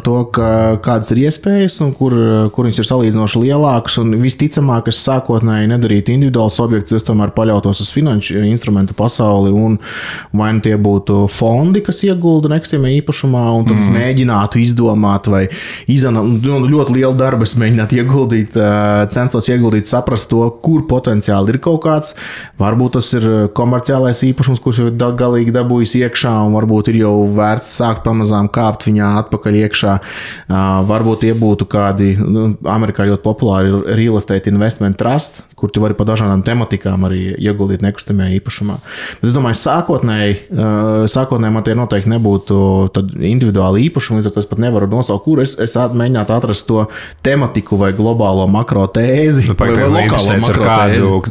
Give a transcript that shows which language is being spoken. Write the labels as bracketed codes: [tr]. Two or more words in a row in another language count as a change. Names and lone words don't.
[lv] to, kādas ir iespējas un kur viņas ir salīdzinoši lielākas, un visticamāk, es sākotnēji nedarītu individuāls objekts, es tomēr paļautos uz finanšu instrumentu pasauli, un vai tie būtu fondi, kas iegulda nekustamajā īpašumā, un tad es mēģinātu izdomāt vai ļoti lielu darbu es mēģinātu mēģināt ieguldīt, censtos ieguldīt, saprast to, kur potenciāli ir kaut kāds. Varbūt tas ir komerciālais īpašums, kurš jau ir galīgi dabūjis iekšā, un varbūt ir jau vērts sākt pamazām kāpt viņā atpakaļ iekšā. Varbūt tie būtu kādi, Amerikā ļoti populāri [en] real estate investment trust, [lv] kur tu vari pa dažādām tematikām arī ieguldīt nekustamajā īpašumā. Bet es domāju, sākotnēji man tie noteikti nebūtu individuāli īpašumi, līdz ar to es pat nevaru nosaukt, kur es mēģinātu atrast to tematiku vai globālo makro tēzi, vai lokālo makro tēzi.